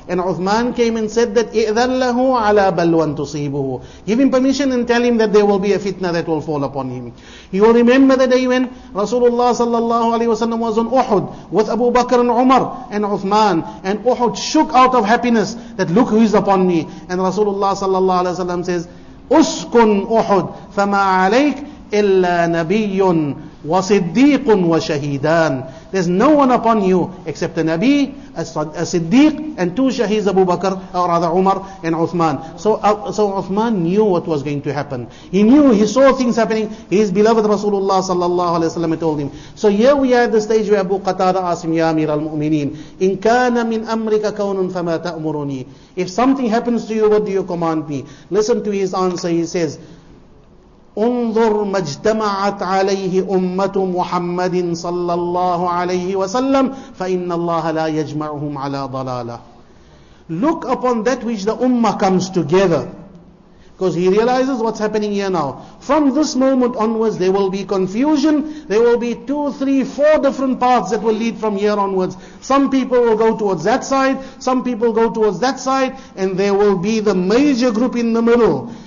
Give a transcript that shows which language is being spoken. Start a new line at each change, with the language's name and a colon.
English: And Uthman came and said that
Arabic: إِذَنْ لَهُ عَلَى بَلْوَنْ تُصِيبُهُ.
English: Give him permission and tell him that there will be a fitna that will fall upon him. You will remember the day when Rasulullah sallallahu alaihi wasallam was on Uhud with Abu Bakr and Umar and Uthman, and Uhud shook out of happiness that look who is upon me. And Rasulullah sallallahu alaihi wasallam says,
Arabic: أُسْكُنْ أُحُدْ فَمَا عَلَيْكَ إِلَّا نَبِيٌّ وَصِدِّيقٌ وَشَهِيدًا.
English: There's no one upon you except a Nabi, a Siddiq, and two Shaheeds, Abu Bakr, or rather Umar and Uthman. So Uthman knew what was going to happen. He knew, he saw things happening. His beloved Rasulullah sallallahu alaihi wasallam told him. So here we are at the stage where Abu Qatada asked him, Ya Amir al-Mu'mineen,
Arabic: in kana min amrika kawnun fama ta'muruni.
English: If something happens to you, what do you command me? Listen to his answer. He says,
Arabic: انظر ما اجتمعت عليه أمة محمد صلى الله عليه وسلم فإن الله لا يجمعهم على ضلالة.
English: Look upon that which the ummah comes together. Because he realizes what's happening here now. From this moment onwards there will be confusion. There will be 2, 3, 4 different paths that will lead from here onwards. Some people will go towards that side, some people go towards that side, and there will be the major group in the middle.